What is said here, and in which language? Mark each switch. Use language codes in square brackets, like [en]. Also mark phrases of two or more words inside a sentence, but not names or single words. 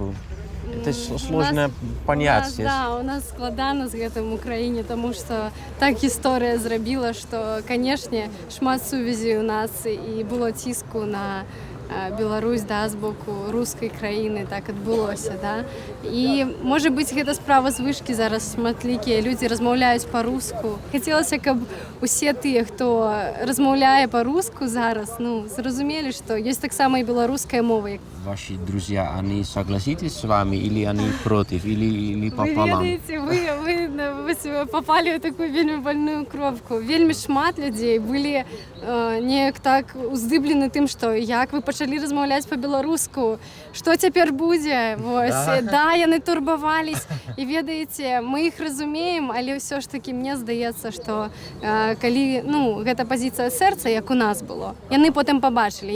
[ru] Это сложно понять. [be] У нас складано з гэтым у краіне, тому што так гісторыя зрабіла, што, канешне, шмат сувязей у нас і было ціску на Беларусь, з боку рускай краіны, так адбылося, І, можа быць, гэта справа звышкі зараз шматлікія людзі размаўляюць па-руску. Хацелася, каб усе тыя, хто размаўляе па-руску зараз, зразумелі, што ёсць таксама і беларуская мова. [ru] Ваши друзья, они согласитесь с вами или они против, или пополам? [be] Вы ведаеце, вы попали ў такую вельмі больную кропку. Вельмі шмат людзей былі неяк так уздыблены тым, што як вы пачалі размаўляць па-беларуску, што цяпер будзе? Яны турбавались. І ведаеце, мы іх разумеем, але ўсё ж такі мне здаецца, што калі, гэта пазіцыя сэрца, як у нас было, яны потым пабачылі.